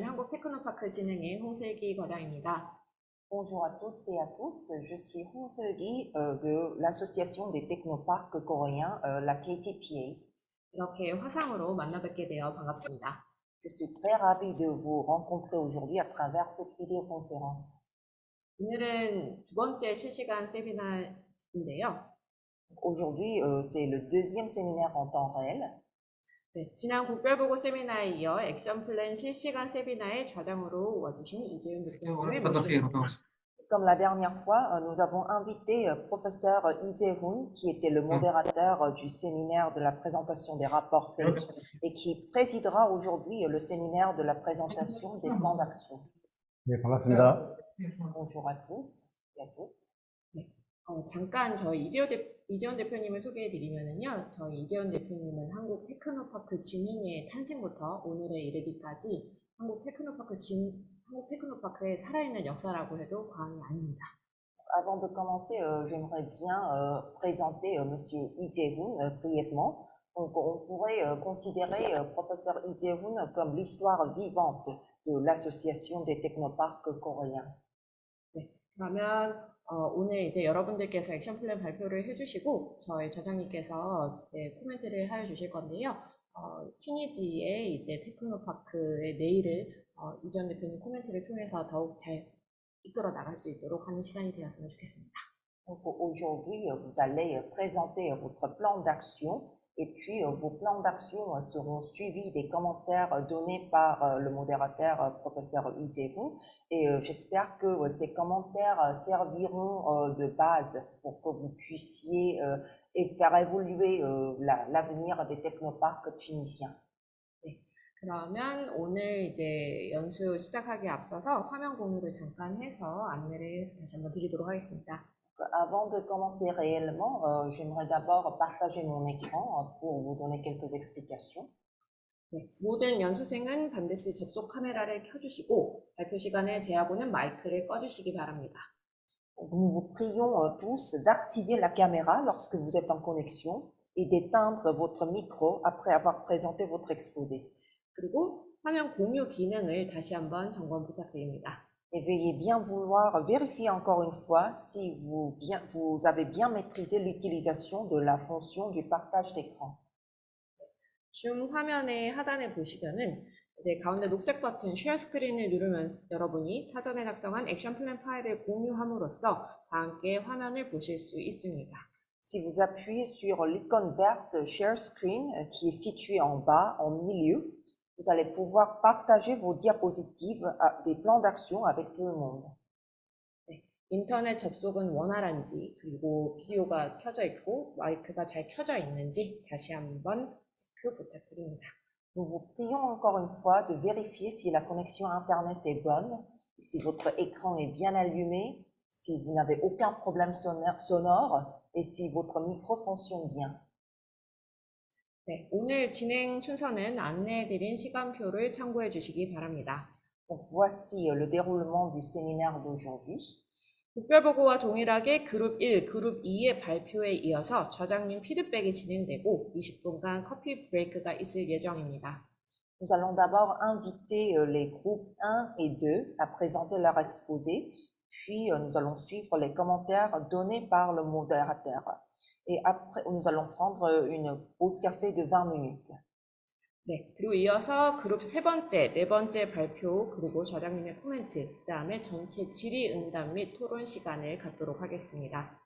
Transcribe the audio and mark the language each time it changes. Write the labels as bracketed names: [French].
[Korean] 테크노파크 진흥의 홍슬기 과장입니다. [French] Bonjour à toutes et à tous, je suis Hong Seul-gi de l'association des technoparcs coréens, la KTPA. [Korean] 이렇게 화상으로 만나뵙게 되어 반갑습니다. [French] Je suis très ravie de vous rencontrer aujourd'hui à travers cette vidéoconférence. [Korean] 오늘은 두 번째 실시간 세미나인데요. [French] Aujourd'hui, c'est le deuxième séminaire en temps réel. [Korean] 네, 지난 국별보고 세미나에 이어 액션 플랜 실시간 세미나의 좌장으로 와주신 이재훈 대표님을 모시겠습니다. [French] Comme la dernière fois, nous avons invité professeur Lee Jae-hoon, qui était le modérateur du séminaire de la présentation des rapports pays et qui présidera aujourd'hui le séminaire de la présentation des plans d'action. [Korean] 네, 반갑습니다. [French] Bonjour à tous et à toutes. [Korean] 네, 잠깐 저희 이재훈 대표님을 소개해드리면은요, 저희 이재훈 대표님은 한국 테크노파크 진흥의 탄생부터 오늘에 이르기까지 한국 테크노파크의 살아있는 역사라고 해도 과언이 아닙니다. [French] Avant de commencer, j'aimerais bien présenter monsieur Lee Jae-hoon brièvement. Donc, on pourrait considérer professeur Lee Jae-hoon comme l'histoire vivante de l'association des technoparcs coréens. [Korean] 네, 그러면 오늘 이제 여러분들께서 액션 플랜 발표를 해주시고 저희 저장님께서 이제 코멘트를 해주실 건데요. 튀니지의 이제 테크노파크의 내일을 이재훈 대표님 코멘트를 통해서 더욱 잘 이끌어 나갈 수 있도록 하는 시간이 되었으면 좋겠습니다. [French] Donc aujourd'hui, vous allez présenter votre plan d'action et puis vos plans d'action seront suivis des commentaires donnés par le modérateur professeur Lee Jae-hoon et j'espère que ces commentaires serviront de base pour que vous puissiez faire évoluer l'avenir des technoparcs tunisiens. [Korean] 네, 그러면 오늘 이제 연수 시작하기에 앞서서 화면 공유를 잠깐 해서 안내를 다시 한번 드리도록 하겠습니다. [French] Avant de commencer réellement, j'aimerais d'abord partager mon écran pour vous donner quelques explications. [Korean] 네, 모든 연수생은 반드시 접속 카메라를 켜주시고 발표 시간에 제하고는 마이크를 꺼주시기 바랍니다. [French] Nous vous prions tous d'activer la caméra lorsque vous êtes en connexion et d'éteindre votre micro après avoir présenté votre exposé. [Korean] 그리고 화면 공유 기능을 다시 한번 점검 부탁드립니다. [French] Et veuillez bien vouloir vérifier encore une fois si vous avez bien maîtrisé l'utilisation de la fonction du partage d'écran. [Korean] 줌 화면의 하단에 보시면은 이제 가운데 녹색 버튼 쉐어 스크린을 누르면 여러분이 사전에 작성한 액션 플랜 파일을 공유함으로써 다 함께 화면을 보실 수 있습니다. [French] Si vous appuyez sur l'icône verte Share Screen qui est située en bas, en milieu, vous allez pouvoir partager vos diapositives des plans d'action avec tout le monde. [Korean] 네, 인터넷 접속은 원활한지 그리고 비디오가 켜져 있고 마이크가 잘 켜져 있는지 다시 한번 체크 부탁드립니다. [French] Nous vous prions encore une fois de vérifier si la connexion Internet est bonne, si votre écran est bien allumé, si vous n'avez aucun problème sonore et si votre micro fonctionne bien. [Korean] 네, 오늘 진행 순서는 안내해드린 시간표를 참고해 주시기 바랍니다. [French] Donc voici le déroulement du séminaire d'aujourd'hui. [Korean] 국별보고와 동일하게 그룹 1, 그룹 2의 발표에 이어서 저장님 피드백이 진행되고 20분간 커피 브레이크가 있을 예정입니다. [French] Nous allons d'abord inviter les groupes 1 et 2 à présenter leur exposé, puis nous allons suivre les commentaires donnés par le modérateur. Et après, nous allons prendre une pause café de 20 minutes. [Korean] 네, 그리고 이어서 그룹 세 번째, 네 번째 발표, 그리고 저장님의 코멘트, 그 다음에 전체 질의응답 및 토론 시간을 갖도록 하겠습니다.